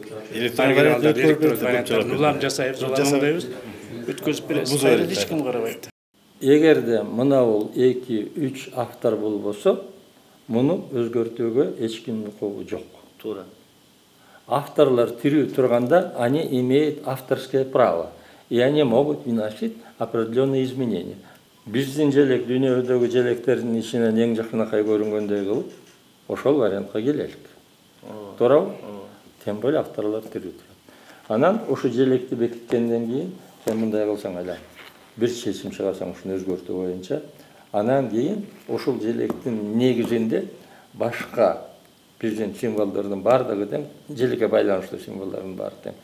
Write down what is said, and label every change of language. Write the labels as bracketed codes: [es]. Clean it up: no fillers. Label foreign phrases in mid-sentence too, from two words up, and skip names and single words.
[ky] Электрон варианттарын улам жасайбыз, улам оңдойбуз, өткөзүп беребиз. Эч ким карабайт. Эгерде мына бул 2-3 автор болбосо, муну өзгөртүүгө эч кимдин колу жок. Туура. Авторлар тирүү турганда [ru] они имеют авторское право, и они могут вносить определенные изменения. [ky] Биздин желек дүйнөдөгү желектердин ичинен эң жакынакай көрүнгөндөй кылып, ошол вариантка келелик. Туурабы? [ru] Тем более [ky] авторлар тирүү турат. Анан ушу желекти бекиткенден кийин сен мындай кылсаң эле бир чечим чыгарсаң ушуну өзгөртүү боюнча, анан кийин ушул желектин негизинде башка биздин символдордун баардыгы тең, желекке байланыштуу символдордун баары тең.